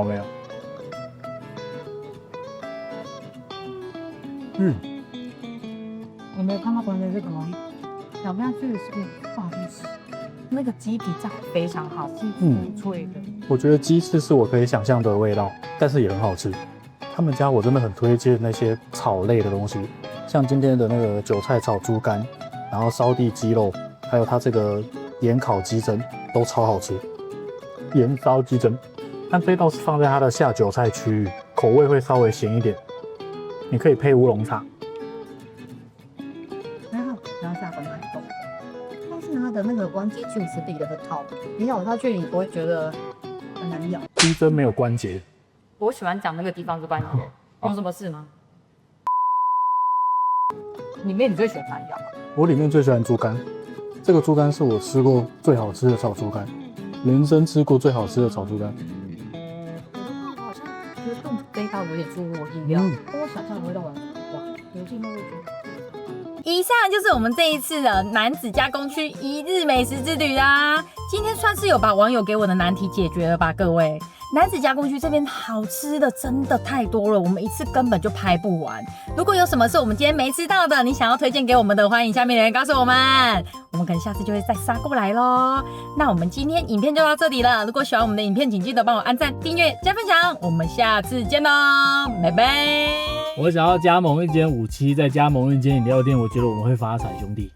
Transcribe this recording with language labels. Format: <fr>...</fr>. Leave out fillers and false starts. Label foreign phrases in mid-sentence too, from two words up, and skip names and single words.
<zh>我沒有看到旁邊這個嗎？咬下去是不好意思，那個雞皮炸得非常好，是脆的。我覺得雞翅是我可以想象的味道，但是也很好吃。他們家我真的很推薦那些炒類的東西，像今天的那個韭菜炒豬肝，然後燒地雞肉，還有它這個鹽烤雞胗都超好吃。鹽燒雞胗，但這道是放在它的下酒菜區域，口味會稍微鹹一點。你可以配烏龍茶。還好，不要下很難懂。但是它的那個關節確實比得很好，你咬下去你不會覺得很難咬。雞胗沒有關節，我喜歡講那個地方是關鍵，有什麼事嗎？裡面你最喜歡哪一樣？我裡面最喜歡豬肝，這個豬肝是我吃過最好吃的炒豬肝，人生吃過最好吃的炒豬肝。我好像觉得更这一道有點出乎我意料，跟我想象的味道完全不一樣，有進入味道。以上就是我們這一次的楠梓加工區一日美食之旅啦。今天算是有把網友給我的難題解決了吧，各位。楠梓加工區這邊好吃的真的太多了，我們一次根本就拍不完。如果有什麼是我們今天沒吃到的，你想要推薦給我們的，歡迎下面留言告訴我們，我們可能下次就會再殺過來咯。那我們今天影片就到這裡了，如果喜歡我們的影片，請記得幫我按讚、訂閱、加分享，我們下次見咯，拜拜。我想要加盟一間57，再加盟一間飲料店，我覺得我們會發財，兄弟。</zh>